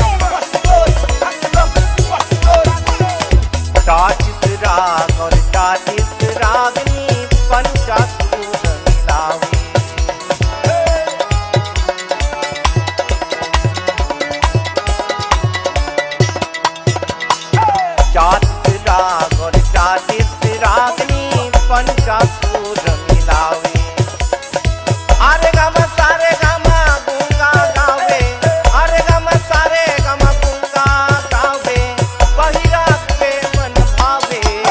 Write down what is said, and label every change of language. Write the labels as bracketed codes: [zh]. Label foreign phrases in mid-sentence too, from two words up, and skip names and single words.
[en] Wash the clothes, hang it up. Wash the clothes. [hi] टाटिस राग और टाटिस रागनी पंचा सुर मिलावे. चातिस राग और चातिस रागनी पंचासूर मिलावे. अरे गम सारे गम गुंगा गावे, अरे गम सारे गम गुंगा गावे, वही राग पे मन भावे.